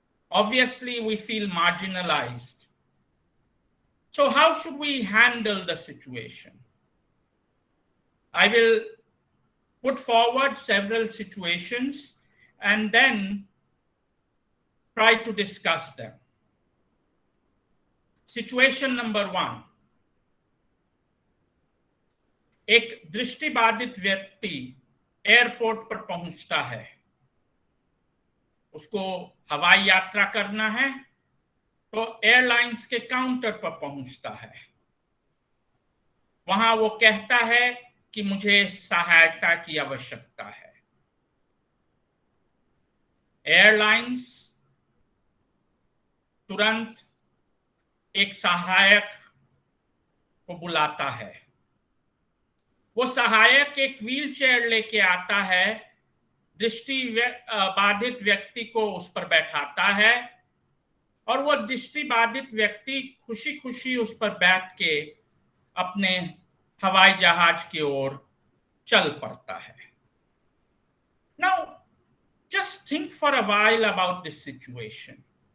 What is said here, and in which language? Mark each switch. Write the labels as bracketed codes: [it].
[en] obviously we feel marginalized. So how should we handle the situation? I will put forward several situations and then try to discuss them. Situation number 1, [hi] एक दृष्टिबाधित व्यक्ति airport पर पहुंचता है, उसको हवाई यात्रा करना है, तो एयरलाइंस के काउंटर पर पहुंचता है। वहां वो कहता है कि मुझे सहायता की आवश्यकता है। एयरलाइंस तुरंत एक सहायक को बुलाता है। वो सहायक एक व्हीलचेयर लेके आता है, दृष्टि बाधित व्यक्ति को उस पर बैठाता है और वो दृष्टि बाधित व्यक्ति खुशी खुशी उस पर बैठ के अपने हवाई जहाज की ओर चल पड़ता है। [en] Now, just think for a while about this situation.